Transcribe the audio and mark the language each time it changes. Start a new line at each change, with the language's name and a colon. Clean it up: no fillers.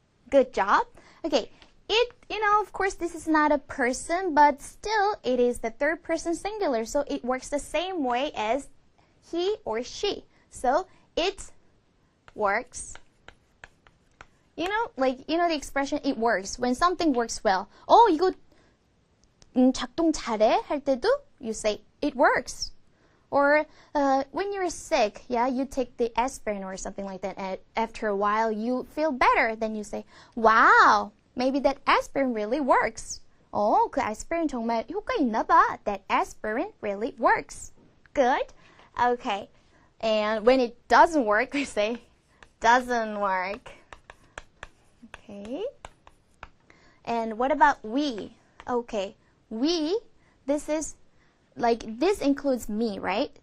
English: Good job. Okay, of course, this is not a person, but still, it is the third person singular, so it works the same way as he or she. So, it works. The expression it works. When something works well.
Korean: 이거 작동 잘해 할 때도
English: you say it works. Or when you're sick, you take the aspirin or something like that, and after a while you feel better. Then you say, wow, maybe that aspirin really works.
Korean: 그 aspirin 정말 효과 있나 봐.
English: That aspirin really works. Good. Okay. And when it doesn't work, we say, doesn't work. Okay. And what about we? Okay. We, this includes me, right?